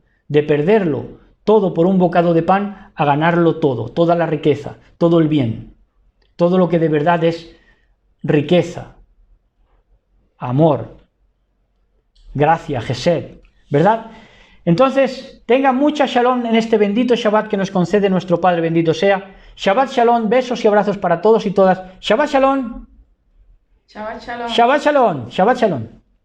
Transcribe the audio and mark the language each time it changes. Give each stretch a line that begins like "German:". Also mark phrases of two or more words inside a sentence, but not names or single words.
Spanish: De perderlo todo por un bocado de pan a ganarlo todo, toda la riqueza, todo el bien, todo lo que de verdad es riqueza, amor, gracia, Gesed, ¿verdad? Entonces, tenga mucha shalom en este bendito Shabbat que nos concede nuestro Padre, bendito sea.
Hebrew: שבת שלום,
Spanish: besos y abrazos para todos y todas.
Hebrew: שבת שלום. שבת שלום. שבת שלום. שבת שלום.